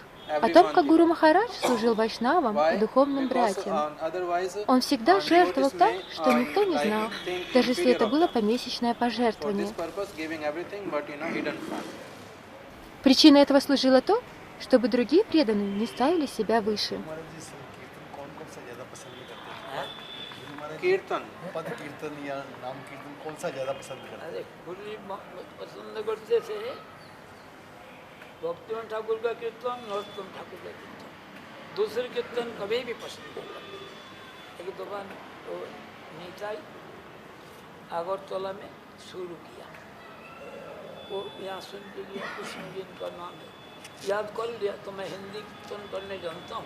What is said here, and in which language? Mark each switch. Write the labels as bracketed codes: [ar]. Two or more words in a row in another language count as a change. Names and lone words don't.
[ru] О том, как Гуру Махарадж служил вайшнавам и духовным братьям. Он всегда жертвовал так, что никто не знал, даже если это было помесячное пожертвование. Причиной этого служило то, чтобы другие преданные не ставили себя выше. [hi] कीर्तन पद कीर्तन या नाम कीर्तन कौन सा ज्यादा पसंद करते हैं? गुरु पसंद करते थे भक्तिवन ठाकुर का कीर्तन, नरोत्तम ठाकुर का कीर्तन। दूसरे कीर्तन कभी भी पसंद नहीं करते। एक दफा तो नीताई अगरतला में शुरू किया, वो यहाँ सुन के लिया, कृष्ण जी का नाम है, याद कर लिया तो मैं हिंदी कीर्तन करने जानता हूँ।